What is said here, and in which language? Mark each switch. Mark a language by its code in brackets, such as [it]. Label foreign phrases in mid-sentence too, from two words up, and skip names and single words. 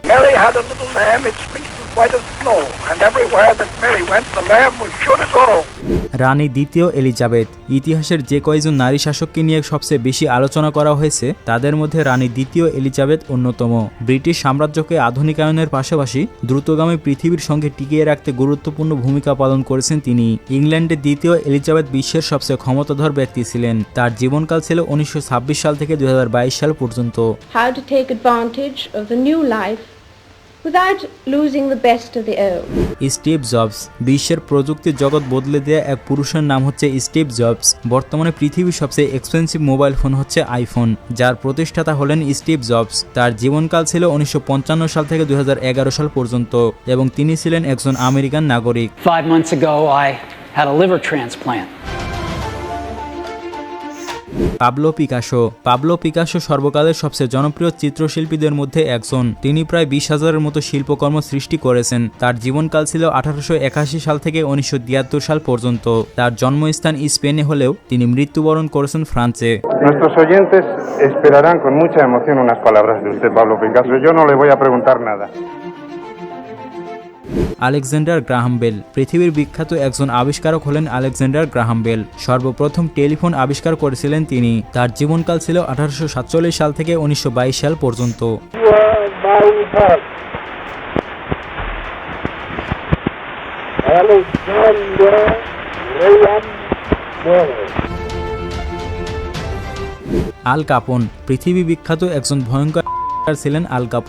[bn] রানী দ্বিতীয় এলিজাবেথ ইতিহাসের যে কয়েকজন নারী শাসককে নিয়ে সবচেয়ে বেশি আলোচনা করা হয়েছে তাদের মধ্যে রানী দ্বিতীয় এলিজাবেথ অন্যতম। ব্রিটিশ সাম্রাজ্যকে আধুনিকায়নের পাশাপাশি দ্রুতগামী পৃথিবীর সঙ্গে টিকিয়ে রাখতে গুরুত্বপূর্ণ ভূমিকা পালন করেছেন তিনি। ইংল্যান্ডের দ্বিতীয় এলিজাবেথ বিশ্বের সবচেয়ে ক্ষমতাধর ব্যক্তি ছিলেন। তার জীবনকাল ছিল 1926 সাল থেকে 2022 সাল পর্যন্ত। [en] How to take advantage of the new life without losing the best of the old. [bn] স্টিভ জবস বিশ্বের প্রযুক্তির জগৎ বদলে দেয়া এক পুরুষের নাম হচ্ছে স্টিভ জবস। বর্তমানে পৃথিবীর সবচেয়ে এক্সপেন্সিভ মোবাইল ফোন হচ্ছে আইফোন, যার প্রতিষ্ঠাতা হলেন স্টিভ জবস। তার জীবনকাল ছিল 1955 সাল থেকে 2011 সাল পর্যন্ত এবং তিনি ছিলেন একজন আমেরিকান নাগরিক। [en] 5 months ago I had a liver transplant. [bn] পাবলো পিকাসো সর্বকালের সবচেয়ে জনপ্রিয় চিত্রশিল্পীদের মধ্যে একজন। তিনি প্রায় 20,000-এর মতো শিল্পকর্ম সৃষ্টি করেছেন। তার জীবনকাল ছিল 1881 সাল থেকে 1973 সাল পর্যন্ত। তার জন্মস্থান স্পেনে হলেও তিনি মৃত্যুবরণ করেছেন ফ্রান্সে। [es] Nuestros oyentes esperarán con mucha emoción unas palabras de usted, Pablo Picasso. Yo no le voy a preguntar nada. [bn] আলেকজান্ডার গ্রাহাম বেল পৃথিবীর বিখ্যাত একজন আবিষ্কারক হলেন আলেকজান্ডার গ্রাহাম বেল। সর্বপ্রথম টেলিফোন আবিষ্কার করেছিলেন তিনি। তার জীবনকাল ছিল 1847 সাল থেকে 1922 সাল পর্যন্ত। আল কাপন পৃথিবী বিখ্যাত একজন ভয়ঙ্কর ছিলেন আল কাপন।